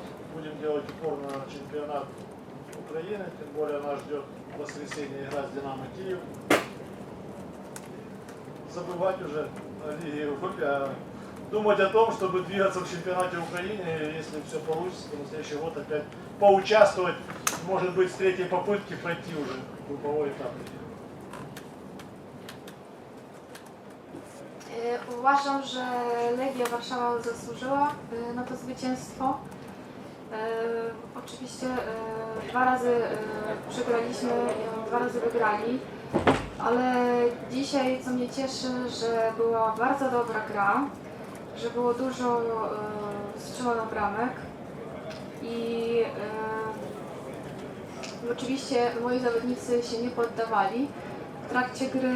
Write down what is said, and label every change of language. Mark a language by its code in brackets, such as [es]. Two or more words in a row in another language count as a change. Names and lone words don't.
[ru] Будем делать упор на чемпионат Украины, тем более нас ждет в воскресенье игра с Динамо Киев. Забывать уже о Лиге Европы, а думать о том, чтобы двигаться в чемпионате Украины, если все получится, то на следующий год опять поучаствовать, может быть, с третьей попытки пройти уже групповой этап. [pl] Uważam, że Legia Warszawa zasłużyła na to zwycięstwo. Oczywiście 2 razy przegraliśmy, 2 razy wygrali, ale dzisiaj co mnie cieszy, że była bardzo dobra gra, że było dużo strzelonych bramek i oczywiście moi zawodnicy się nie poddawali w trakcie gry.